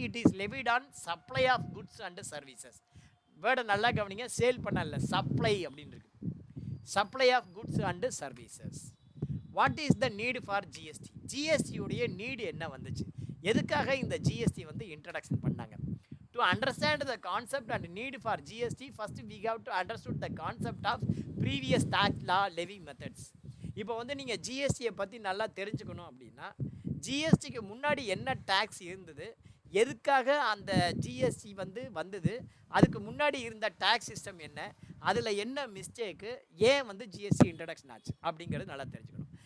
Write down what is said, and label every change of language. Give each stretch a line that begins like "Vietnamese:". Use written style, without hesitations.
English: It is levied on supply of goods and services.
Tamil: வேர்டை நல்லா கவனிங்க, சேல் பண்ணல, சப்ளை அப்படின்னு இருக்கு.
English: Supply of goods and services. What is the need for GST?
Tamil: ஜிஎஸ்டியுடைய need என்ன வந்துச்சு, எதுக்காக இந்த ஜிஎஸ்டி வந்து இன்ட்ரடக்ஷன் பண்ணாங்க?
English: To understand the concept and need for GST, first we have to understood the concept of previous tax law levy methods.
Tamil: இப்போ வந்து நீங்கள் ஜிஎஸ்டியை பற்றி நல்லா தெரிஞ்சுக்கணும் அப்படின்னா, ஜிஎஸ்டிக்கு முன்னாடி என்ன டேக்ஸ் இருந்தது, எதுக்காக அந்த ஜிஎஸ்டி வந்தது, அதுக்கு முன்னாடி இருந்த டேக்ஸ் சிஸ்டம் என்ன, அதில் என்ன மிஸ்டேக்கு, ஏன் வந்து ஜிஎஸ்டி இன்ட்ரடக்ஷன் ஆச்சு அப்படிங்கிறது நல்லா தெரிஞ்சுக்கணும்.